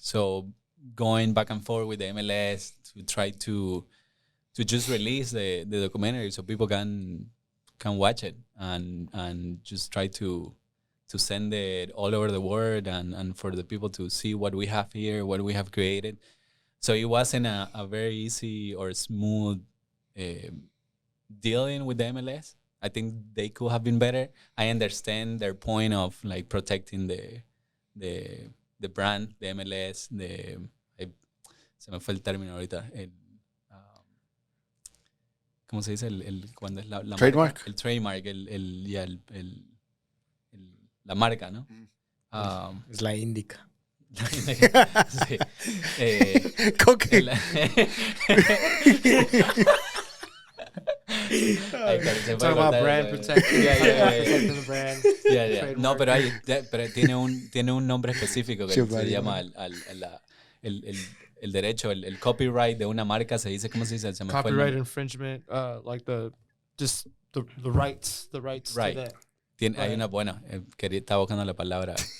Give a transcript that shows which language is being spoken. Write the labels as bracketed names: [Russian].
[English] So going back and forth with the MLS to try to just release the documentary so people can watch it, and just try to send it all over the world, and for the people to see what we have here, what we have created. So it wasn't a very easy or smooth dealing with the MLS. I think they could have been better. I understand their point of like protecting the brand, the MLS, [Spanish] se me fue el término ahorita. ¿Cómo se dice? Cuando es la [English] trademark. [Spanish] Marca, el trademark, la marca, ¿no? Es la indica. Sí. Coque. [English] Talking about brand protection. Protecting the brand. Yeah. [Spanish] No, pero tiene un nombre específico que se llama el derecho, el copyright de una marca, se dice, ¿cómo se dice? Se me fue [English] Copyright infringement, like the rights right. to that. [Spanish] Hay una buena, estaba buscando la palabra